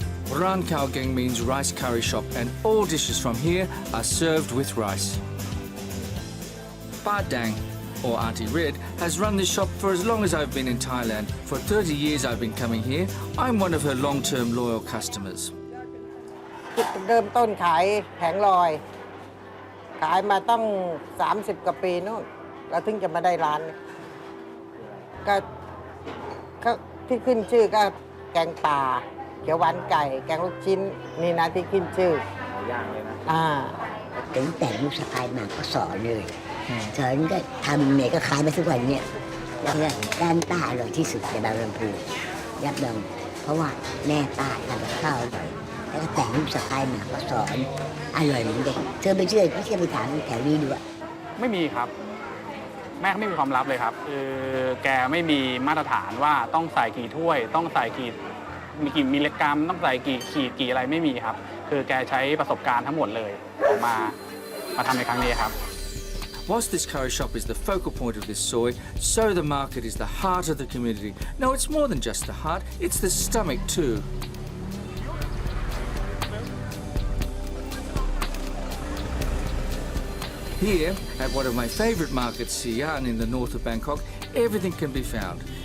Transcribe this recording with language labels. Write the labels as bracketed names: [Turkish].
[English] Ran Khao Gang means rice curry shop, and all dishes from here are served with rice. Ba Dang, or Auntie Red, has run this shop for as long as I've been in Thailand. For 30 years I've been coming here. I'm one of her long-term loyal customers. [Thai] เริ่มต้นขายแผงลอยขายมาต้อง30 กว่าปีนู่นแล้วถึงจะมาได้ร้านก็ที่ขึ้นชื่อก็แกงป่าเขียวหวานไก่แกงลูกชิ้นนี่นะที่ขึ้นชื่อย่างเลยนะ ถึงแต่ลูกสะใภ้มาก็สอนเลยสอนก็ทำเนี่ยก็ขายมาทุกวันเนี่ยแล้วก็ร้านป้าอร่อยที่สุดในบางลำพูยับยั้งเพราะว่าแม่ป้าทำกับข้าวอร่อยแล้วก็แต่งลูกสะใภ้มาก็สอนอร่อยเหมือนกันเธอไปเชื่อไปถามแถวนี้ดูอะ ไม่มีครับแม่เขาไม่มีความลับเลยครับคือแกไม่มีมาตรฐานว่าต้องใส่กี่ถ้วยต้องใส่กี่มิลลิกรัมต้องใส่กี่ขีดกี่อะไรไม่มีครับคือแกใช้ประสบการณ์ทั้งหมดเลยออกมาทำในครั้งนี้ครับ [English] Whilst this curry shop is the focal point of this soy, so the market is the heart of the community. No, it's more than just the heart, it's the stomach too. Here, at one of my favourite markets, Sian, in the north of Bangkok, everything can be found.